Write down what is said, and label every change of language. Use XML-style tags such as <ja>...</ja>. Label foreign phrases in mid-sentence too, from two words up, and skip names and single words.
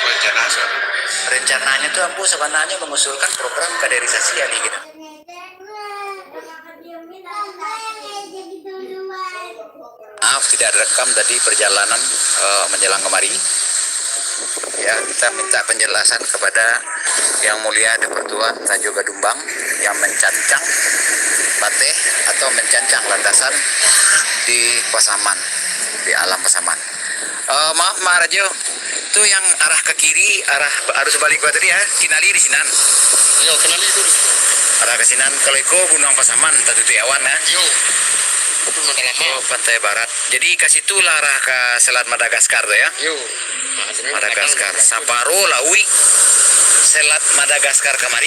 <id>Rencananya tuh Ambu sebenarnya mengusulkan program kaderisasi ahli gitu. Maaf tidak direkam tadi perjalanan menjelang kemari. Ya, kita minta penjelasan kepada Yang Mulia Depertuan Rajo Gadumbang yang mencancang bateh atau mencancang landasan di Pasaman, di alam Pasaman. Maaf Mak Rajo, itu yang arah ke kiri, arah arus balik tadi ya, Kinali di Sinan.</id> <min>Yo, kenali itu di situ.</min> <id>Arah ke Sinan, kalau itu Gunung Pasaman, Tatu Tiawan ya.</id> <min>Yo, itu lama.</min> <id>Oh, pantai barat. Jadi ke situ lah arah ke Selat Madagaskar tuh ya.</id> <min>Yo,</min> <id>Madagaskar, Saparo, Lawi, Selat Madagaskar kemari.</id>